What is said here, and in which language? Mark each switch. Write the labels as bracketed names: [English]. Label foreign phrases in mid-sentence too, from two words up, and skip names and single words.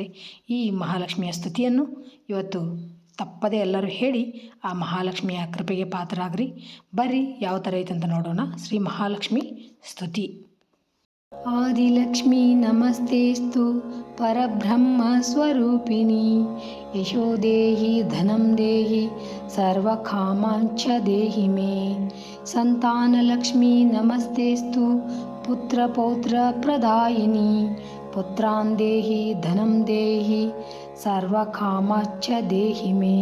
[Kannada] ಈ ಮಹಾಲಕ್ಷ್ಮಿಯ ಸ್ತುತಿಯನ್ನು ಇವತ್ತು ತಪ್ಪದೆ ಎಲ್ಲರೂ ಹೇಳಿ ಆ ಮಹಾಲಕ್ಷ್ಮಿಯ ಕೃಪೆಗೆ ಪಾತ್ರರಾಗ್ರಿ. ಬರ್ರಿ ಯಾವ ಥರ ಐತೆ ಅಂತ ನೋಡೋಣ. ಶ್ರೀ ಮಹಾಲಕ್ಷ್ಮಿ ಸ್ತುತಿ. [Sanskrit] ಆದಿಲಕ್ಷ್ಮೀ ನಮಸ್ತೇಸ್ತು ಪರಬ್ರಹ್ಮ ಸ್ವರೂಪಿಣಿ, ಯಶೋ ದೇಹಿ ಧನಂ ದೇಹಿ ಸರ್ವಕಾಮಾಂಚ ದೇಹಿ ಮೇ. ಸಂತಾನಲಕ್ಷ್ಮೀ ನಮಸ್ತೇಸ್ತು ಪುತ್ರಪೌತ್ರ ಪ್ರದಾಯಿನಿ, ಪುತ್ರಾನ್ ದೇಹಿ ಧನಂ ದೇಹಿ ಸರ್ವಕಾಮಾಂಚ ದೇಹಿ ಮೇ.